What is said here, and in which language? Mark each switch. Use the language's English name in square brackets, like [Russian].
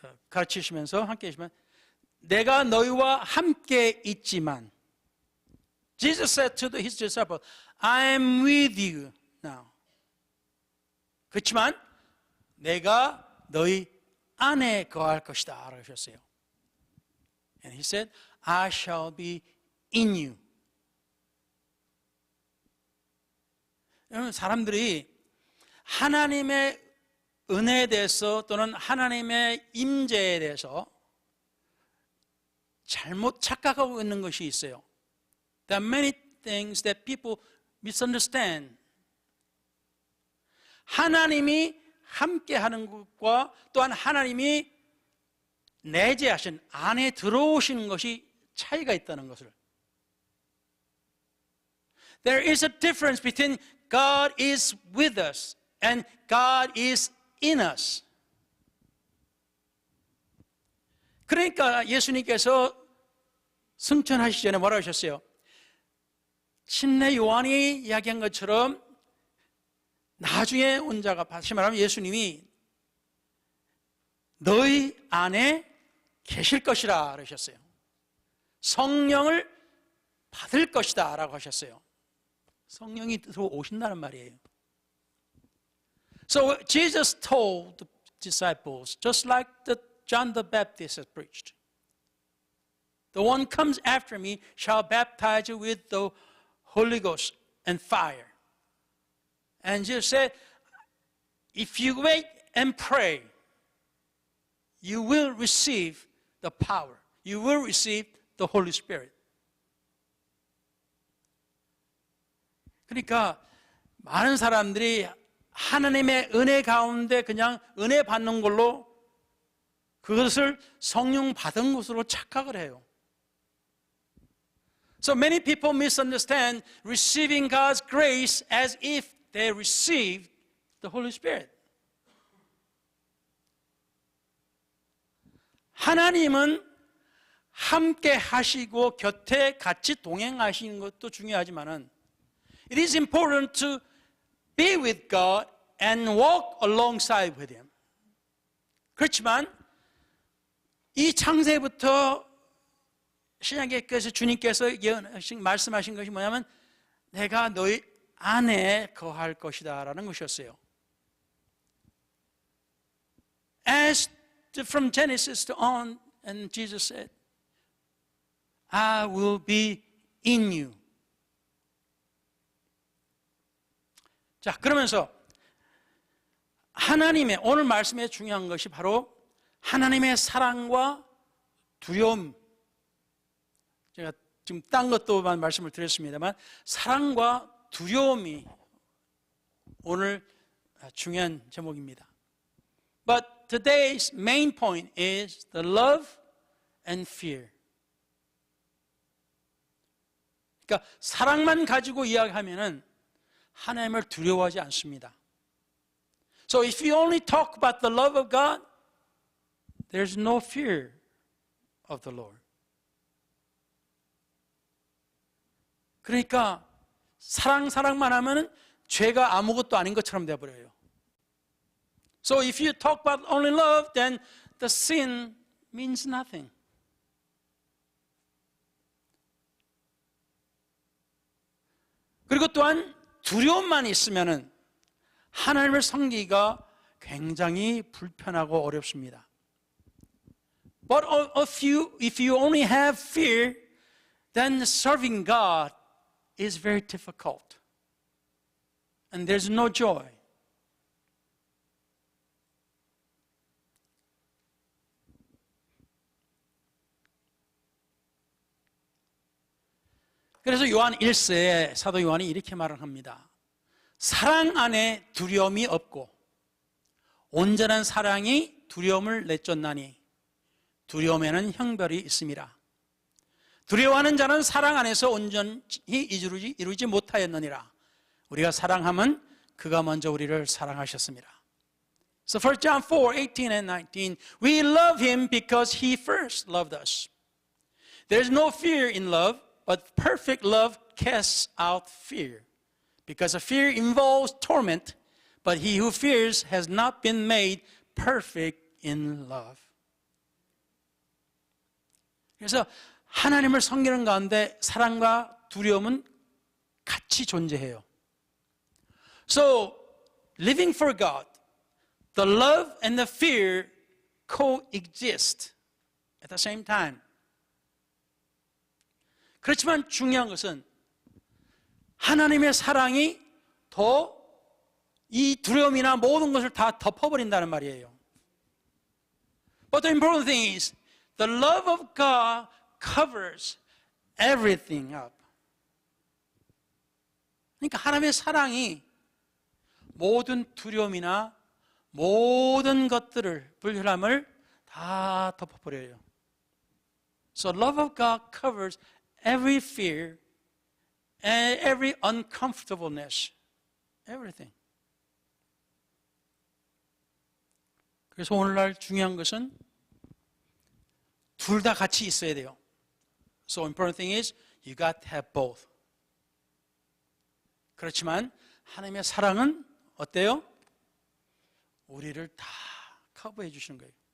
[Korean] 가르치시면서 함께 계시면 내가 너희와 함께 있지만 [English] Jesus said to his disciples, I am with you now. [Korean] 그렇지만 내가 너희 안에 거할 것이다 라고 하셨어요. [English] And he said, I shall be in you. [Korean] 여러분, 사람들이 하나님의 은혜에 대해서 또는 하나님의 임재에 대해서 잘못 착각하고 있는 것이 있어요. [English] There are many things that people misunderstand. [Korean] 하나님이 함께 하는 것과 또한 하나님이 내재하신 안에 들어오시는 것이 차이가 있다는 것을. [English] There is a difference between God is with us and God is in us. [Korean] 그러니까 예수님께서 승천하시기 전에 뭐라고 하셨어요? 침례 요한이 이야기한 것처럼 나중에 온 자가, 다시 말하면 예수님이 너희 안에 계실 것이라 그러셨어요. 성령을 받을 것이다 라고 하셨어요. 성령이 들어오신다는 말이에요. [English] So Jesus told the disciples, just like John the Baptist has preached, the one comes after me shall baptize you with the Holy Ghost and fire. And Jesus said, if you wait and pray, you will receive the power. You will receive the Holy Spirit. [Korean] 그러니까 많은 사람들이 하나님의 은혜 가운데 그냥 은혜 받는 걸로 그것을 성령 받은 것으로 착각을 해요. [English] So many people misunderstand receiving God's grace as if they received the Holy Spirit. [Korean] 하나님은 함께 하시고 곁에 같이 동행하시는 것도 중요하지만은 [English] it is important to be with God and walk alongside with Him. [Korean] 그렇지만 이 창세부터 신약에서 주님께서 말씀하신 것이 뭐냐면 내가 너희 안에 거할 것이다 라는 것이었어요. [English] As from Genesis to on, and Jesus said, I will be in you. [Korean] 자, 그러면서 하나님의 오늘 말씀에 중요한 것이 바로 하나님의 사랑과 두려움. 제가 지금 딴 것도만 말씀을 드렸습니다만 사랑과 두려움이 오늘 중요한 제목입니다. [English] But today's main point is the love and fear. [Korean] 그러니까 사랑만 가지고 이야기하면은 하나님을 두려워하지 않습니다. [English] So if you only talk about the love of God, there's no fear of the Lord. [Korean] 그러니까 사랑만 하면은 죄가 아무것도 아닌 것처럼 되어버려요. [English] So if you talk about only love, then the sin means nothing. [Korean] 그리고 또한 두려움만 있으면은 하나님을 섬기기가 굉장히 불편하고 어렵습니다. [English] But if you only have fear, then serving God is very difficult. And there's no joy. [Korean] 그래서 요한 1세에 사도 요한이 이렇게 말을 합니다. 사랑 안에 두려움이 없고 온전한 사랑이 두려움을 내쫓나니 두려움에는 형벌이 있음이라. 두려워하는 자는 사랑 안에서 온전히 이루지 못하였느니라. 우리가 사랑하면 그가 먼저 우리를 사랑하셨습니다. [English] So 1 John 4:18 and 19, we love him because he first loved us. There's no fear in love, but perfect love casts out fear. Because a fear involves torment, but he who fears has not been made perfect in love. [Korean] 그래서 하나님을 섬기는 가운데 사랑과 두려움은 같이 존재해요. [English] So, living for God, the love and the fear coexist at the same time. [Korean] 그렇지만 중요한 것은 하나님의 사랑이 더 이 두려움이나 모든 것을 다 덮어버린다는 말이에요. [English] But the important thing is, the love of God covers everything up. [Korean] 그러니까 하나님의 사랑이 모든 두려움이나 모든 것들을, 불편함을 다 덮어버려요. [English] So love of God covers every fear and every uncomfortableness, everything. [Korean] 그래서 오늘날 중요한 것은 둘 다 같이 있어야 돼요. [English] So important thing is you got to have both. [Korean] 그렇지만 하나님의 사랑은 어때요? 우리를 다 커버해 주시는 거예요.